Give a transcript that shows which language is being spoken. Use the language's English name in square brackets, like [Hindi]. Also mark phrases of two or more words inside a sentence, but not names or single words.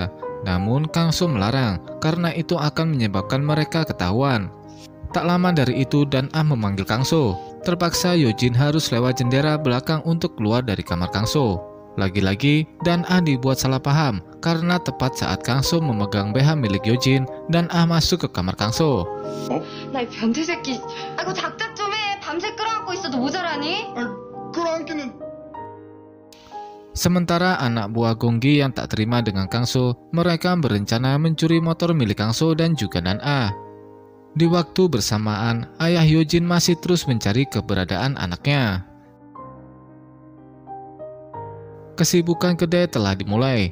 [Indonesian] Namun Kang So melarang, karena itu akan menyebabkan mereka ketahuan. Tak lama dari itu, Dan A memanggil Kang So. Terpaksa Yojin harus lewat jendela belakang untuk keluar dari kamar Kang So. Lagi-lagi, Dan A dibuat salah paham, karena tepat saat Kang So memegang BH milik Yojin, Dan A masuk ke kamar Kang So. [Korean] 나 이 변태 새끼. 아이고 작작 좀 해. 밤새 끌어안고 있어도 모자라니? 끌어안기는. [Indonesian] Sementara anak buah Gonggi yang tak terima dengan Kang So, mereka berencana mencuri motor milik Kang So dan juga Dan A. Di waktu bersamaan, ayah Yojin masih terus mencari keberadaan anaknya. Kesibukan kedai telah dimulai.